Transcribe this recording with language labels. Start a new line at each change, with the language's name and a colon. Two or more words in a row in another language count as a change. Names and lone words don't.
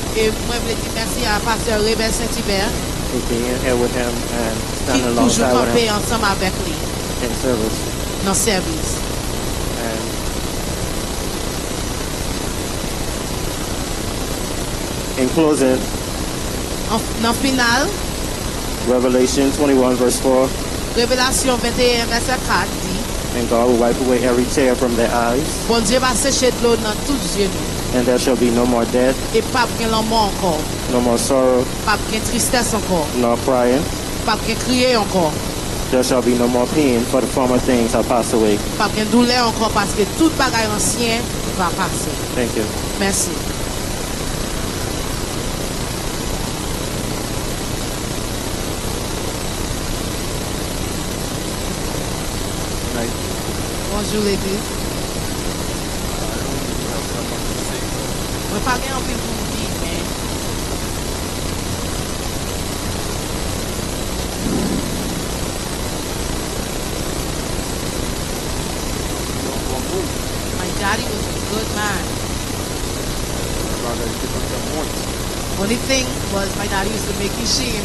Haitian Creole: Et mwen vle di merci à Pasteur Rebel Saint-Hubert
English: for being here with him and
Haitian Creole: ki
English: standing
Haitian Creole: toujou
English: alongside with
Haitian Creole: kampe
English: him
Haitian Creole: ansam avek li
English: in service.
Haitian Creole: nan servis.
English: And in closing,
Haitian Creole: Nan final,
English: Revelation 21 verse 4,
Haitian Creole: Revelasyon 21 verset 4 di,
English: and God will wipe away every tear from their eyes,
Haitian Creole: bon Dieu va seche de l'eau nan tout zye nou.
English: and there shall be no more death,
Haitian Creole: Et pa gen lanman ankor,
English: no more sorrow,
Haitian Creole: pa gen tristesse ankor,
English: nor crying.
Haitian Creole: pa gen kriye ankor,
English: There shall be no more pain, for the former things have passed away.
Haitian Creole: pa gen doule ankor, paske tout bagay ansyen va pase.
English: Thank you.
Haitian Creole: Merci.
English: Bonjour ladies.
Haitian Creole: Mwen pa gen anpil pou mdi, men
English: my daddy was a good man. Only thing was my daddy used to make me shame.